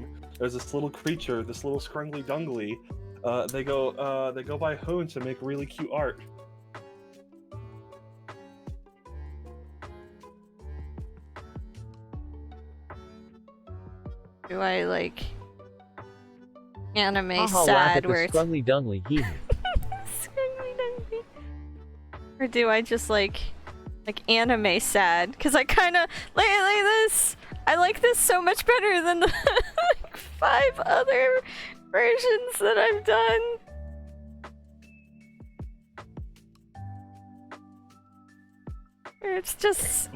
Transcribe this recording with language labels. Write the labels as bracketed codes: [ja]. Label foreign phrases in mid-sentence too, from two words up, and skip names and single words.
[en] There's this little creature, this little scrungly dungly. They go by Hoon to make really cute art. Do I like anime Haha, laugh sad at the where it's scrungly dungly, hee hee. Scrungly dungly. Or do I just like anime sad? Cause I kinda like this. I like this so much better than the like 5 other versions that I've done. Where it's just